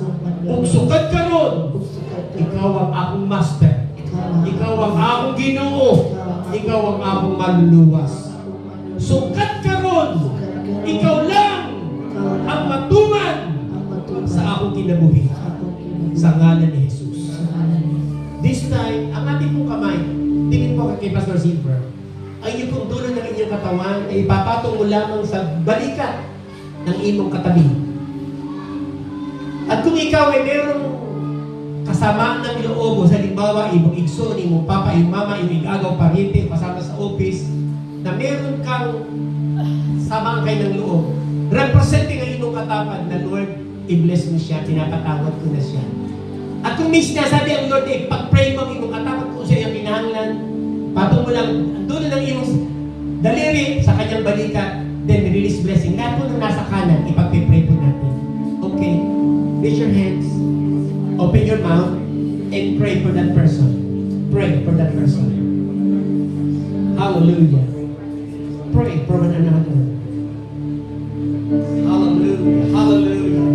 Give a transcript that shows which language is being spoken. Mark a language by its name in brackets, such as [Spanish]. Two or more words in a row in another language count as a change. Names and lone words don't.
[Cebuano] Kung sukat karon, ikaw ang akong master. Ikaw ang akong Ginoo. Ikaw ang akong manluluwas. Sukat karon, ikaw lang ang matuman sa akong kinabuhi. Sa ngalan ni Jesus. [English] This time, [Filipino] ang ating pong kamay, tingin po kay Pastor Silver, ay yung pong dulo ng inyong katawan ay ipapatong mo lamang sa balikat ng imong katabi. At kung ikaw ay merong kasamaan ng loob, sa halimbawa, [Cebuano] imong igsoon, imong papa, imong mama, imong agaw, pariente, [Filipino] kasama sa office, na meron kang samaan kayo ng loob, representing ang [Cebuano] imong katapad [Filipino] na Lord, i-bless mo siya, pinapatawad ko na siya. At kung may sinasabi ang Lord, pag-pray mo ang [Cebuano] imong katapad [Filipino] kung siya yung kinahanglan, patong mo lang, dulo ng imong daliri sa kanyang balikat, [English] then release blessing. [Filipino] Lahat po nung nasa kanan, ipag-pray po natin. [English] Okay? Raise your hands. Open your mouth and pray for that person. Pray for that person. Hallelujah. Pray for one another. Hallelujah. Hallelujah.